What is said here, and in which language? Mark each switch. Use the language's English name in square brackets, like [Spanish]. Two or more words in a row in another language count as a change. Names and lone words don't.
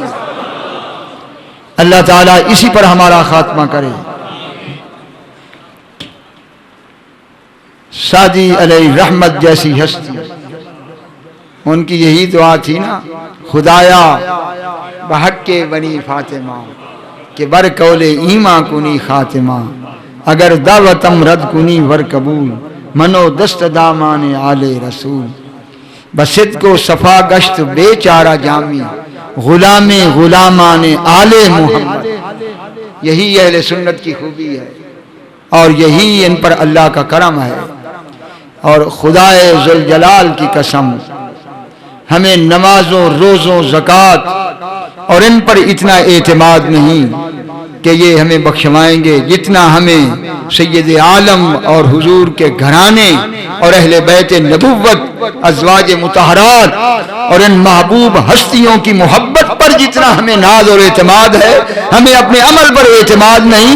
[Urdu] اللہ تعالیٰ اسی پر ہمارا خاتمہ کرے۔ سعدی علیہ رحمت جیسی ہستی، ان کی یہی دعا تھی نا، [Persian] خدایا بحق کے بنی فاطمہ کہ بر قول ایماں کنی خاتمہ، اگر دعوتم رد کنی ور قبول، منو دست دامان آل رسول، بصدق و صفا گشت بے چارہ جامی، غلام غلامان آل محمد۔ [Urdu] یہی اہل سنت کی خوبی ہے اور یہی ان پر اللہ کا کرم ہے۔ اور خدائے ذوالجلال کی قسم، ہمیں نمازوں، روزوں، زکوٰۃ اور ان پر اتنا اعتماد نہیں کہ یہ ہمیں بخشوائیں گے جتنا ہمیں سید عالم اور حضور کے گھرانے اور اہل بیت نبوت، ازواج مطہرات اور ان محبوب ہستیوں کی محبت پر جتنا ہمیں ناز اور اعتماد ہے، ہمیں اپنے عمل پر اعتماد نہیں۔